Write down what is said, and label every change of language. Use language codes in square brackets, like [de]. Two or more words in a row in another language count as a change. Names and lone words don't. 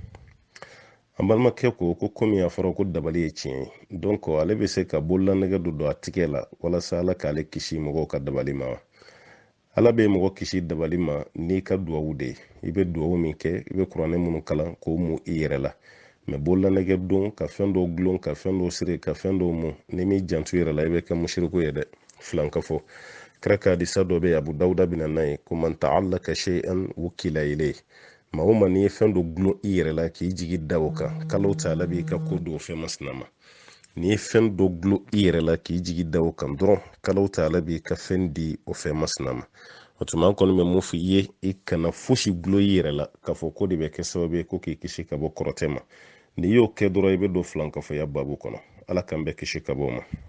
[bm] an balimakɛ ko komi a fɔra ko dabali ye tiɲɛ ye donc ale bɛ se ka bololanɛgɛ don a tigɛ la walasa ala k'ale kisi mɔgɔw ka dabali ma wa ala bɛ mɔgɔ kisi dabali ma n'i ka duwawu de ye i bɛ duwawu min kɛ i bɛ kuranɛ minnu kalan k'o mun i yɛrɛ la mɛ bololanɛgɛ don ka fɛn dɔw gulon ka fɛn dɔw siri ka fɛn dɔw mun ni m'i janto yɛrɛ la i bɛ kɛ musiriku ye dɛ filan ka fɔ kira ka hadisa dɔ bɛ yen abu dawuda bɛ na n'a ye ko [ar] من تعلق شيئا وكل إليه [bm] maa o maa n'i ye fɛn dɔ gulon i yɛrɛ la k'i jigi da o kan kalo ta ala b'i ka ko don o fɛn masina ma n'i ye fɛn dɔ gulon i yɛrɛ la k'i jigi da o kan dɔrɔn kalo ta ala b'i ka fɛn di o fɛn masina ma o tuma an kɔni bɛ mun fɔ i ye i kana fosi gulon i yɛrɛ la k'a fɔ ko de bɛ kɛ sababu ye ko k'i kisi ka bɔ kɔrɔtɛ ma n'i y'o kɛ dɔrɔn i bɛ don filankafɔya babu kɔnɔ ala k'an bɛɛ kisi ka bɔ o ma